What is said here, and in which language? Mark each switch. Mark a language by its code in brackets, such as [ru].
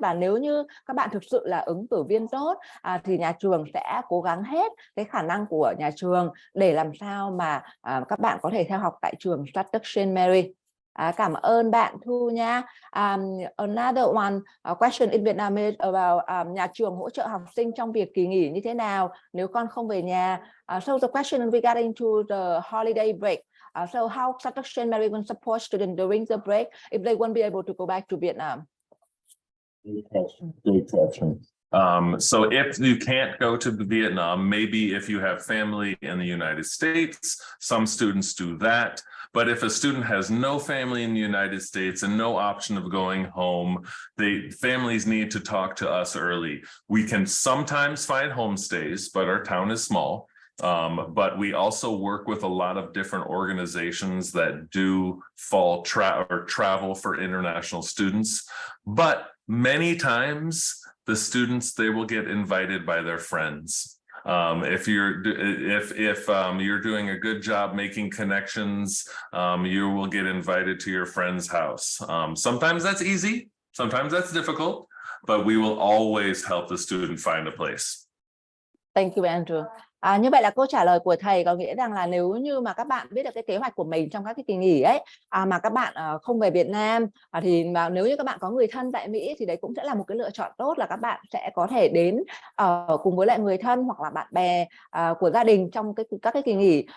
[vi] Và nếu như các bạn thực sự là ứng cử viên tốt thì nhà trường sẽ cố gắng hết cái khả năng của nhà trường để làm sao mà các bạn có thể theo học tại trường Shattuck-St. Mary. Cảm ơn bạn Thu nha. [en] Another one question in Vietnamese about [vi] nhà trường hỗ trợ học sinh trong việc kỳ nghỉ như thế nào nếu con không về nhà. [en] So the question regarding to the holiday break. So how Shattuck-St. Mary will support students during the break if they won't be able to go back to Vietnam? Great question. So if you can't go to Vietnam, maybe if you have family in the United States, some students do that. But if a student has no family in the United States and no option of going home, the families need to talk to us early. We can sometimes find homestays, but our town is small. But we also work with a lot of different organizations that do fall travel for international students. But many times the students, they will get invited by their friends. If you're doing a good job making connections, you will get invited to your friend's house. Sometimes that's easy, sometimes that's difficult, but we will always help the student find a place. Thank you, Andrew. [vi] Như vậy là câu trả lời của thầy có nghĩa rằng là nếu như mà các bạn biết được cái kế hoạch của mình trong các cái kỳ nghỉ ấy, mà các bạn không về Việt Nam, thì nếu như các bạn có người thân tại Mỹ thì đấy cũng sẽ là một cái lựa chọn tốt, là các bạn sẽ có thể đến cùng với lại người thân hoặc là bạn bè của gia đình trong các cái kỳ nghỉ.